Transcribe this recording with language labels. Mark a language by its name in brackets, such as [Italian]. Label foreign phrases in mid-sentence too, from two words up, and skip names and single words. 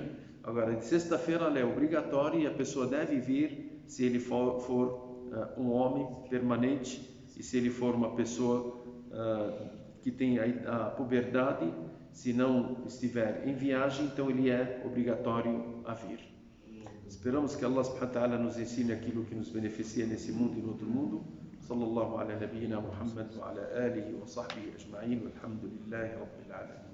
[Portuguese] Agora, de sexta-feira ela é obrigatória e a pessoa deve vir se ele for um homem permanente e se ele for uma pessoa que tem a puberdade. Se não estiver em viagem, então ele é obrigatório a vir. Esperamos que [Arabic] الله سبحانه وتعالى [Portuguese] nos ensine aquilo que nos beneficia nesse mundo e no outro mundo. [Arabic] صلى الله على نبينا محمد وعلى آله وصحبه أجمعين والحمد لله رب العالمين.